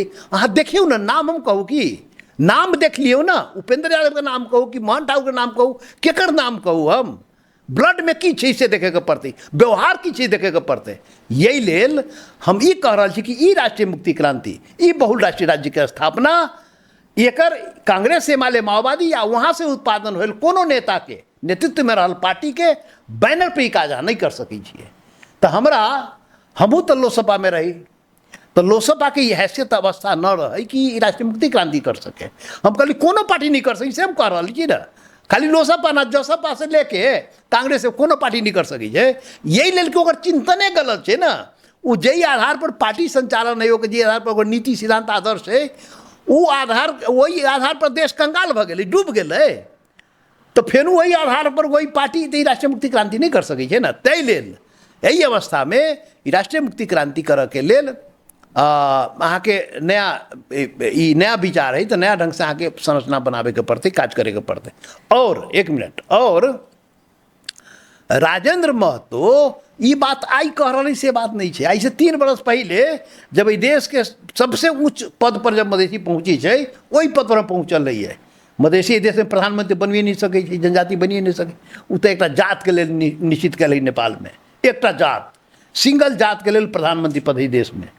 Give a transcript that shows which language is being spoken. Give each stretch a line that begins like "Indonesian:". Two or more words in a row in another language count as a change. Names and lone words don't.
Maithili: अहाँ देखियो ना, नाम हम कहूँ कि नाम देख लियो ना, उपेंद्र यादव के नाम कहूँ कि मोहन ठाकुर के नाम कहूँ, केकर नाम कहूँ? हम ब्लड में की चीज से देखे के पड़ते, व्यवहार की चीज देखे के पड़ते। यही लेल हम ई कह रहा कि ई राष्ट्रीय मुक्ति क्रांति, ई बहुराष्ट्रीय राज्य के स्थापना, एकर कांग्रेस से माले माओवादी या वहाँ से उत्पादन होल कोनो नेता के नेतृत्व में रहल पार्टी के बैनर पर ई काज नहीं कर सकै छियै। तो हमरा हमहूँ तो लोसपा में रही, तो लोसपा के हैसियत अवस्था न रहे कि राष्ट्रीय मुक्ति क्रांति कर सके। हम कहली कोनो पार्टी नहीं कर सकी से हम कह रही छी ना, खाली लोसपा ना जसपा से लेके कांग्रेस से कोनो पार्टी नहीं कर सकी है। यही लेल कि ओकर चिंतने गलत है ना, वो जई आधार पर पार्टी संचालन नहीं हो, जे आधार पर नीति सिद्धांत आदर्श है, वो आधार वही आधार पर देश कंगाल भ गए, डूब गए। तो फिर वही आधार पर वही पार्टी राष्ट्रीय मुक्ति क्रांति नहीं कर सकै छै ना। तै लेल यही अवस्था में राष्ट्रीय मुक्ति क्रांति करऽ के लेल अहाँ के नया विचार है, तो नया ढंग से अहाँ के संरचना बनावे के पड़ते, काज करे के पड़ते। और एक मिनट, और राजेंद्र महतो ये बात आई कह रही से बात नहीं है। आई से 3 बरस पहले जब देश के सबसे उच्च पद पर जब मधेसी पहुँची है, वही पद पर पहुँचल रही है। मधेसी देश में प्रधानमंत्री बनिए नहीं सके, जनजाति बनिए नहीं सके, वो तो एक जात के लिए निश्चित कल नेपाल में, एक जात सिंगल जात के लिए प्रधानमंत्री पद है देश में।